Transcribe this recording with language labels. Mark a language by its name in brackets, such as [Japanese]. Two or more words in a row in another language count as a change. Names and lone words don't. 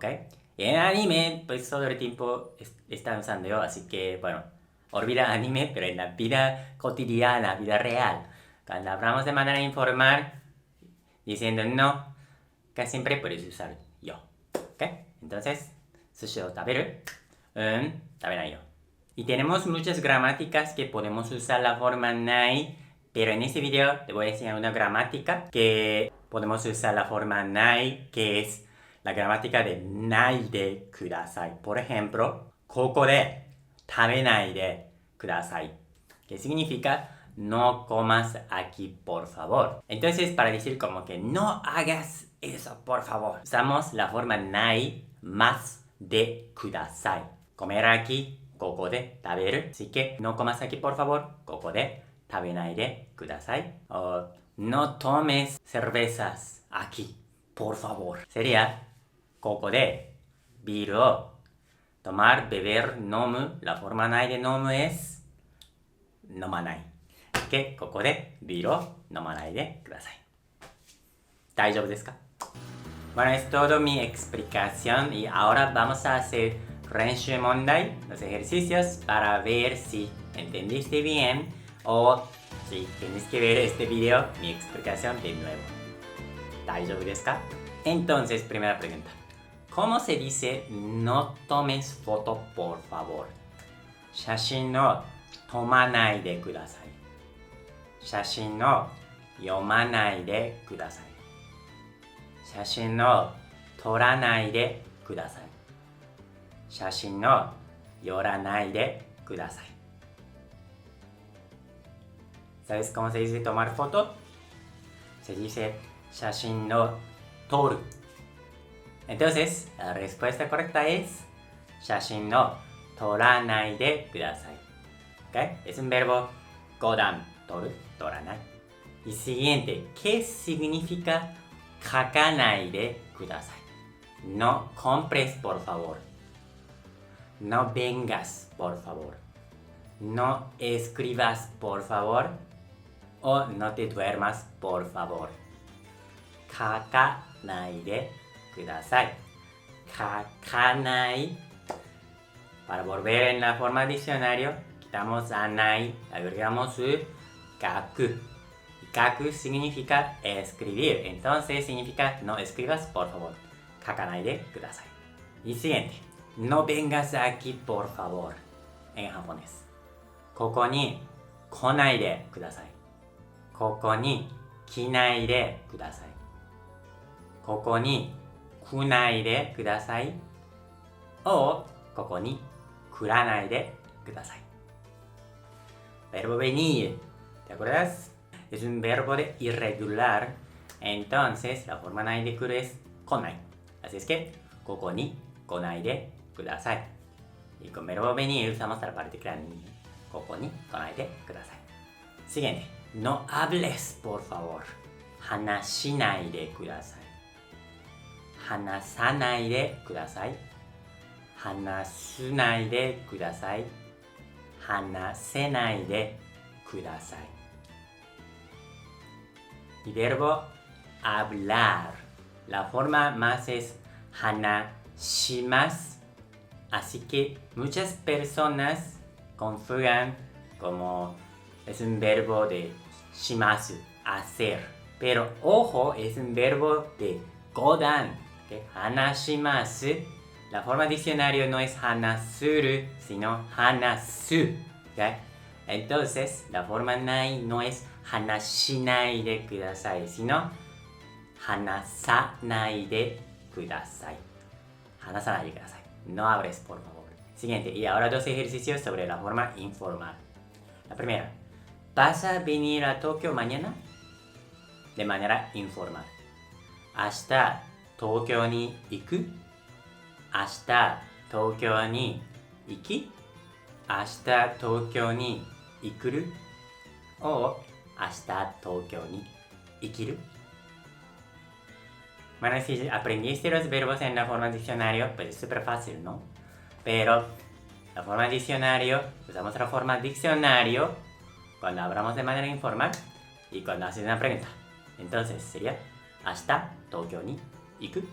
[Spanish] Y en anime, pues todo el tiempo están usando yo, así que bueno, olvida anime, pero en la vida cotidiana, vida real, cuando hablamos de manera informal, diciendo no, casi siempre puedes usar yo, ¿ok? [Japanese] Entonces, 寿司を食べる、食べないよ. [Spanish] Y tenemos muchas gramáticas que podemos usar la forma nai, pero en este video te voy a enseñar una gramática que podemos usar la forma nai, que es la gramática de [Japanese] ないでください. [Spanish] Por ejemplo, [Japanese] ここで食べないでください. [Spanish] Que significa no comas aquí, por favor. Entonces, para decir como que no hagas eso, por favor, usamos la forma nai más [Japanese] でください. [Spanish] Comer aquí [Japanese] ここで食べる。 [Spanish] Así que no comas aquí, por favor. [Japanese] ここで食べないでください。 [Spanish] O no tomes cervezas aquí, por favor. Sería [Japanese] ここでビールを [Spanish] tomar, beber, [Japanese] 飲む。 [Spanish] La forma [Japanese] ないで飲む [Spanish] es [Japanese] 飲まない。 [Spanish] Así que [Japanese] ここでビールを飲まないでください。大丈夫ですか? [Spanish] Bueno, es todo mi explicación y ahora vamos a hacer [Japanese] 練習問題, [Spanish] los ejercicios, para ver si entendiste bien o si tienes que ver este video, mi explicación de nuevo. [Japanese] ¿大丈夫ですか? [Spanish] Entonces, primera pregunta. ¿Cómo se dice no tomes foto, por favor? [Japanese] 写真を撮まないでください。写真を読まないでください。写真を撮らないでください。写真を寄らないでください。 [Spanish] ¿Sabes cómo se dice tomar foto? Se dice [Japanese] 写真を撮る。 [Spanish] Entonces, la respuesta correcta es [Japanese] 写真を撮らないでください。 [Spanish] ¿Okay? Es un verbo [Japanese] 語段、撮る、撮らない。 [Spanish] Y siguiente, ¿qué significa [Japanese] 書かないでください? [Spanish] No compres, por favor. No vengas, por favor. No escribas, por favor. O no te duermas, por favor. [Japanese] 書かないでください。書かない. [Spanish] Para volver en la forma diccionario, quitamos a ない, agregamos 書く. Kaku significa escribir, entonces significa no escribas, por favor. [Japanese] 書かないでください. [Spanish] Y siguiente, no vengas aquí, por favor, en japonés. [Japanese] ここに来ないでください。ここに来ないでください。ここに来ないでください。o ここに来らないでください。 [Spanish] Verbo venir, ¿te acuerdas? Es un verbo de irregular, entonces la forma [Japanese] ないで来る [Spanish] es [Japanese] 来ない。 [Spanish] Así es que [Japanese] ここに来ないでください。 [Spanish] Y con verbo venir usamos la partícula ni. [Japanese] ここに来ないでください。 [Spanish] Siguiente, no hables, por favor. [Japanese] 話しないでください。話さないでください。話すないでください。話せないでください。 [Spanish] Y verbo hablar. La forma más es 話します. Así que muchas personas confunden como es un verbo de します, hacer. Pero ojo, es un verbo de 語段. ¿Okay? [Japanese] 話します. [Spanish] La forma diccionario no es 話する, sino 話す. ¿Okay? Entonces, la forma ない no es [Japanese] 話しないでください, [Spanish] sino [Japanese] 話さないでください。話さないでください。 [Spanish] No hables, por favor. Siguiente, y ahora dos ejercicios sobre la forma informal. La primera, ¿vas a venir a Tokio mañana? De manera informal. [Japanese] 明日、東京に行く? 明日、東京に行き? 明日、東京に行くる? O 明日、東京に行きる? [Spanish] Bueno, si aprendiste los verbos en la forma diccionario, pues es súper fácil, ¿no? Pero la forma diccionario, usamos la forma diccionario cuando hablamos de manera informal y cuando haces una pregunta. Entonces sería, [Japanese] 明日、東京に行く?